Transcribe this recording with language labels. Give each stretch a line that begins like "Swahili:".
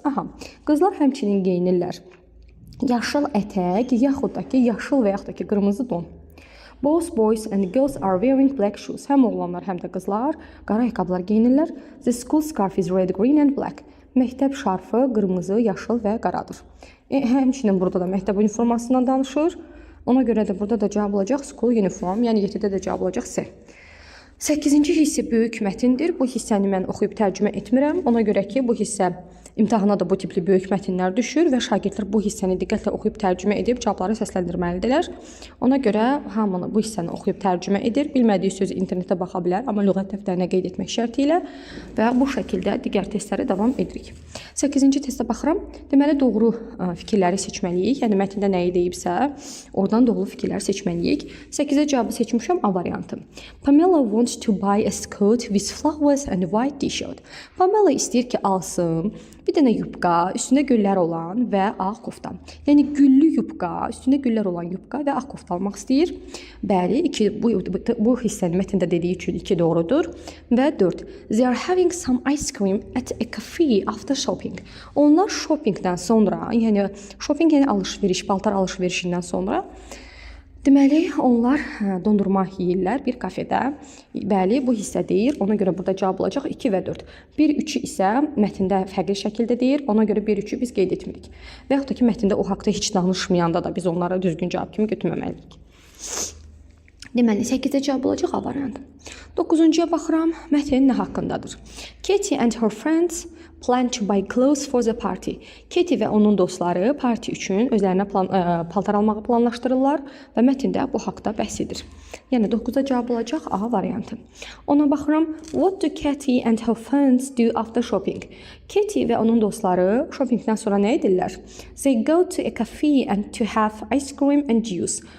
Azerbaijani: Aha, qızlar həmçinin geyinirlər yaşıl ətək, yaxud da ki, yaşıl və yaxud da ki, qırmızı don.
English: Both boys and girls are wearing black shoes.
Azerbaijani: Həm oğlanlar, həm də qızlar qara ayaqqabılar geyinirlər.
English: The school scarf is red, green and black.
Azerbaijani: Məktəb şarfı qırmızı, yaşıl və qaradır. Həmçinin burada da məktəb uniformasından danışır. Ona görə də burada da cavab olacaq
English: school uniform,
Azerbaijani: yəni 7-də də cavab olacaq C. 8-ci hissə böyük mətindir. Bu hissəni mən oxuyub tərcümə etmirəm. Ona görə ki, bu hissə imtahana da bu tipli böyük mətinlər düşür və şagirdlər bu hissəni diqqətlə oxuyub tərcümə edib cavabları səsləndirməlidirlər. Ona görə hamını bu hissəni oxuyub tərcümə edir. Bilmədiyi sözü internetdə baxa bilər, amma lüğət dəftərinə qeyd etmək şərti ilə və bu şəkildə digər testləri davam edirik. 8-ci testə baxıram. Deməli, doğru fikirləri seçməliyik. Yəni, mətndə nəyi deyibsə, oradan doğru fikirləri seçməliyik. 8-ə cavabı seçmişəm A variantı.
English: Pamela wants to buy a skirt with flowers and white t-shirt.
Azerbaijani: Pamela istəyir ki, alsın bir dənə yubka, üstündə güllər olan və ağ kofta. Yəni, güllü yubka, üstündə güllər olan yubka və ağ kofta almaq istəyir. Bəli, bu hissənin mətndə dediyi üçün 2 doğrudur. Və 4.
English: They are having some ice cream at a cafe after shopping.
Azerbaijani: Onlar shoppingdən sonra, yəni shopping yəni alış-veriş, paltar alış-verişindən sonra deməli, onlar dondurma yeyirlər bir kafedə. Bəli, bu hissə deyir. Ona görə burada cavab olacaq 2 və 4. 1-3-ü isə mətndə fərqli şəkildə deyir. Ona görə 1-3-ü biz qeyd etmirik. Və yaxud da ki, mətndə o haqda heç danışmayanda da biz onları düzgün cavab kimi götürməməliyik. Deməli, 8-də cavab olacaq A variantı. 9-cuya baxıram. Mətn nə haqqındadır?
English: Katie and her friends plan to buy clothes for the party.
Azerbaijani: Katie və onun dostları parti üçün özlərinə paltar almağı planlaşdırırlar və mətndə bu haqda bəhs edir. Yəni 9-da cavab olacaq A variantı. Ona baxıram.
English: What do Katie and her friends do after shopping?
Azerbaijani: Katie və onun dostları shoppingdən sonra nə edirlər?
English: They go to a cafe and to have ice cream and juice.